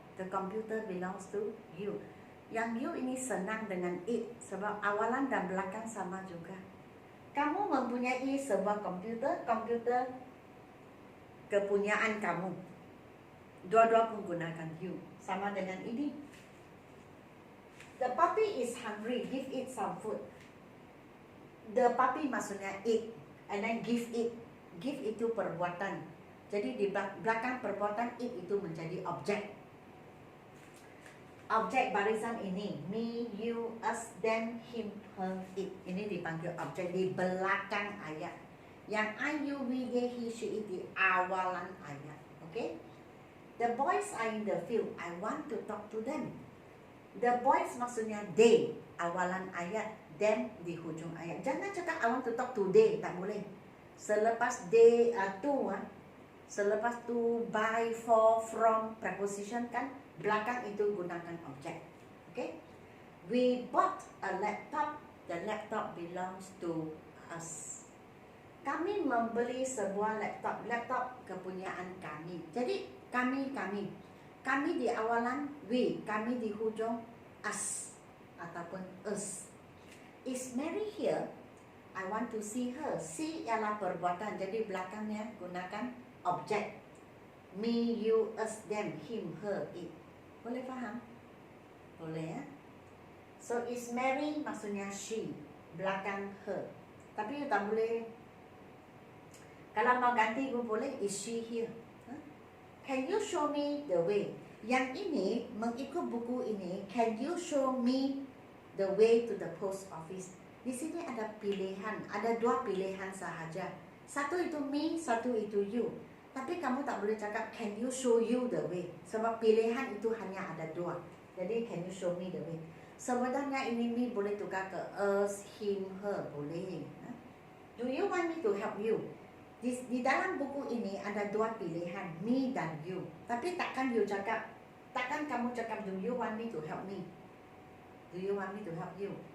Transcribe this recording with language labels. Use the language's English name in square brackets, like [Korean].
[English] The computer belongs to you. [Malay] Yang you ini senang dengan it sebab awalan dan belakang sama juga. Kamu mempunyai sebuah komputer kepunyaan kamu. Dua-dua menggunakan you. Sama dengan ini. [English] The puppy is hungry, give it some food. The puppy maksudnya it, and then give it. [Malay] Give itu perbuatan. Jadi di belakang perbuatan it itu menjadi objek. Objek barisan ini, me, you, us, them, him, her, it. Ini dipanggil objek di belakang ayat. Yang I, you, we, they, he, she, it di awalan ayat. Okay? [English] The boys are in the field. I want to talk to them. The boys maksudnya they, [Malay] awalan ayat. Them di hujung ayat. Jangan cakap [English] I want to talk to they, [Malay] tak boleh. Selepas they, to, selepas to, by, for, from, preposition kan, belakang itu gunakan objek. Okay? [English] We bought a laptop. The laptop belongs to us. [Malay] Kami membeli sebuah laptop. Laptop kepunyaan kami. Jadi kami. Kami di awalan we. Kami di hujung us ataupun us. [English] Is Mary here? I want to see her. [Malay] See ialah perbuatan. Jadi belakangnya gunakan objek. Me, you, us, them, him, her, it. Boleh faham? Boleh ya? So is Mary maksudnya she, belakang her. Tapi you tak boleh. Kalau mau ganti you boleh, [English] is she here? Can you show me the way? [Malay] Yang ini mengikut buku ini, [English] can you show me the way to the post office? [Malay] Di sini ada pilihan, ada dua pilihan sahaja. Satu itu me, satu itu you. Tapi kamu tak boleh cakap [English] can you show you the way. [Malay] Sebab pilihan itu hanya ada dua. Jadi [English] can you show me the way. [Malay] Sebenarnya ini me boleh tukar ke us, him, her. Boleh. [English] Do you want me to help you? [Malay] Di dalam buku ini ada dua pilihan, me dan you. Tapi takkan kamu cakap [English] do you want me to help me? Do you want me to help you?